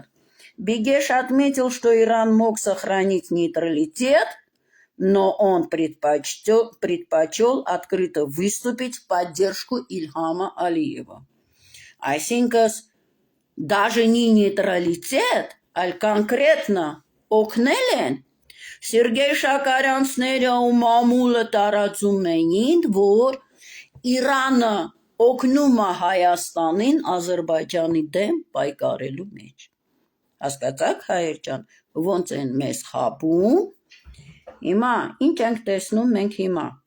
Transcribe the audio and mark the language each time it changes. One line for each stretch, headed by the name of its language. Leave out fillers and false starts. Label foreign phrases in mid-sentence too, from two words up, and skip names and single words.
Russian: Бигеш отметил, что Иран мог сохранить нейтралитет, но он предпочел открыто выступить в поддержку Ильхама Алиева. Այսինքն даже не нейтралитет,
Armenian: այլ конкретно օգնել են Սերգեյ Շաքարյանցները ու մամուլը տարածում էին, որ Իրանը օգնում է Հայաստանին Ադրբեջանի դեմ պայքարելու մեջ։ Հասկացաք, հայեր ջան, ոնց են մեզ խաբում։ Հիմա ինչ ենք տեսնում մենք հիմա։